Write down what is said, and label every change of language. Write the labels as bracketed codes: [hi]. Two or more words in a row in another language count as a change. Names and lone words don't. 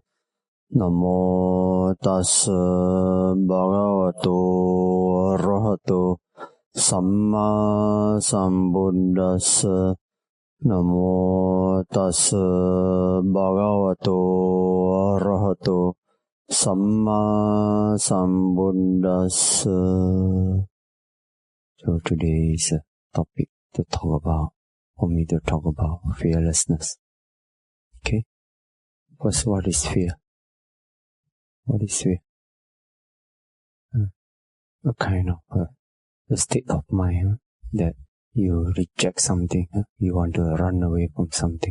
[pi] Namo tassa bhagavato arahato samma sambuddhassa. Namo tassa bhagavato arahato Samma Sambuddhassa. [en] So today's topic to talk about, for me to talk about fearlessness. Okay? First, what is fear? What is fear? A kind of a state of mind that you reject something, you want to run away from something.